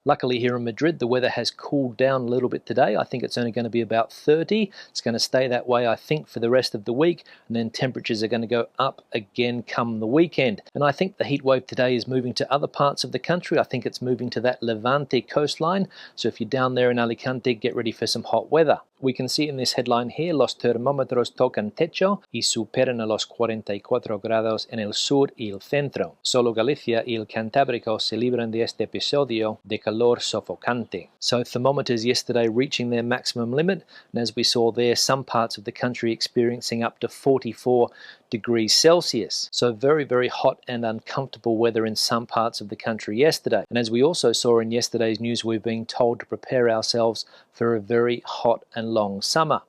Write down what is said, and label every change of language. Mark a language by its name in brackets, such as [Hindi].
[English] Luckily here in Madrid, the weather has cooled down a little bit today. I think it's only going to be about 30. It's going to stay that way, I think, for the rest of the week, and then temperatures are going to go up again come the weekend. And I think the heat wave today is moving to other parts of the country. I think it's moving to that Levante coastline. So if you're down there in Alicante, get ready for some hot weather. We can see in this headline here, [Spanish] los termómetros tocan techo y superan a los 44 grados en el sur y el centro. Solo Galicia y el Cantábrico se libran de este episodio de calor sofocante. [English] So thermometers yesterday reaching their maximum limit, and as we saw there, some parts of the country experiencing up to 44 degrees Celsius. So very, very hot and uncomfortable weather in some parts of the country yesterday. And as we also saw in yesterday's news, we're being told to prepare ourselves for a very hot and long summer.